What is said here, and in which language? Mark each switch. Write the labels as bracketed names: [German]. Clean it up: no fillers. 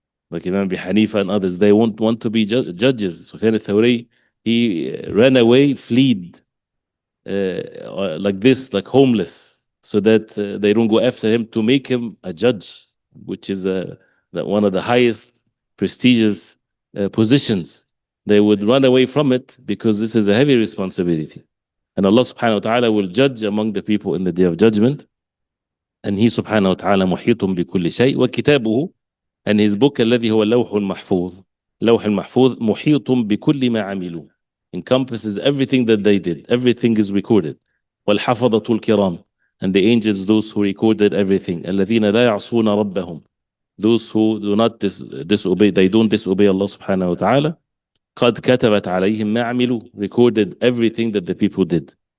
[English] Like Imam Abi Hanifa and others, they won't want to be judges. Sufyan al-Thawri, he ran away, fled like this, like homeless, so that they don't go after him to make him a judge, which is one of the highest prestigious positions. They would run away from it because this is a heavy responsibility. And Allah subhanahu wa ta'ala will judge among the people in the day of judgment. And he subhanahu wa ta'ala [Arabic] محيط بكل شيء وكتابه, [English] and his book [Arabic] الذي هو اللوح المحفوظ. اللوح المحفوظ محيط بكل ما عملوا, [English] encompasses everything that they did. Everything is recorded. [Arabic] والحفظة الكرام, [English] and the angels, those who recorded everything. [Arabic] الذين لا يعصون ربهم, [English] those who do not disobey, they don't disobey Allah subhanahu wa ta'ala. [Arabic] قد كتبت عليهم ما عملوا, [English] recorded everything that the people did.